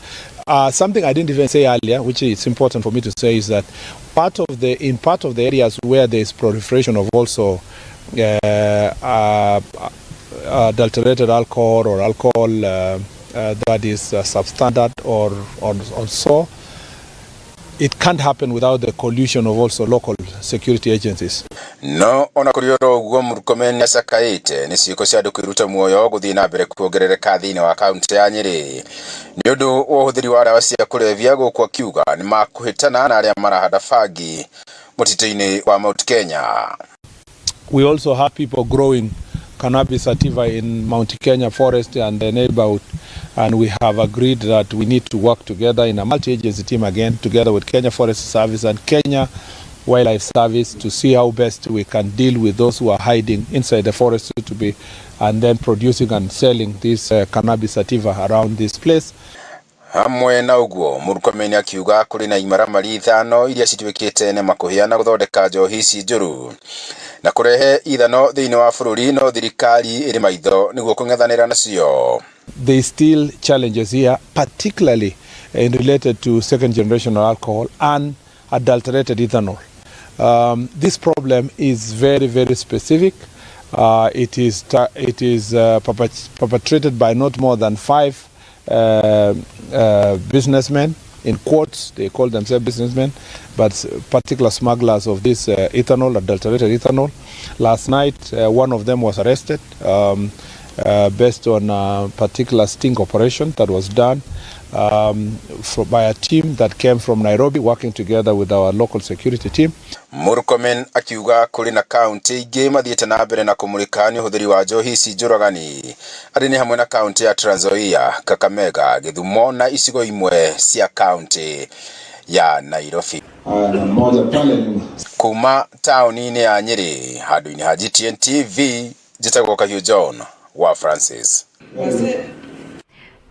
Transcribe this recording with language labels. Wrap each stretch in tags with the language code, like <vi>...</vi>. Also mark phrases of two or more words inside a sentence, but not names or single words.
<en>Something I didn't even say earlier, which is important for me to say, is that in part of the areas where there is proliferation of also adulterated alcohol or alcohol that is substandard or so, it can't happen without the collusion of also local security agencies.</en> <ki>No ona kurioro uguo Murkomen asakaite ni ciiko cia andu kwiruta muoyo guthii na mbere kuongerereka thĩinĩ wa kaunti ya Nyeri ni undu wa uhuthiri wa dawa cia kurebia. Guku akiuga ni makuhitana na aria marahanda fagi mutito-ini wa Mount Kenya.</ki> <en>We also have people growing cannabis sativa in Mount Kenya forest and the neighborhood, and we have agreed that we need to work together in a multi-agency team again, together with Kenya Forest Service and Kenya Wildlife Service, to see how best we can deal with those who are hiding inside the forest to be, and then producing and selling this cannabis sativa around this place.</en> <ki>Hamwe na uguo Murkomen akiuga kuri na imaramari 5 iria cituĩkĩte nĩ makuhiana gũthondeka njohi ici njũru na kurehe ithano thĩinĩ wa bũrũri, no thirikari ĩrĩ maitho nĩguo kũng'ethanĩra nacio.</ki> <en>There is still challenges here, particularly related to second generation alcohol and adulterated ethanol. This problem is very, very specific. It is perpetrated by not more than 5 businessmen, in quotes, they call themselves businessmen, but particular smugglers of this ethanol, adulterated ethanol. Last night, one of them was arrested based on a particular sting operation that was done by a team that came from Nairobi, working together with our local security team.</en> <ki>Murkomen akiuga kuri na kaunti ingĩ mathiĩte na mbere na kũmũrĩka nĩ ũhũthĩri wa njohi ici njũragani, arĩ nĩ hamwe na kaunti ya Trans Nzoia, Kakamega, Gĩthumo na icigo imwe cia kaunti ya Nairobi. Kuma taũni-inĩ ya Nyeri, handũ-inĩ ha GTN TV, njĩtagwo Kahiũ John wa Francis.</ki>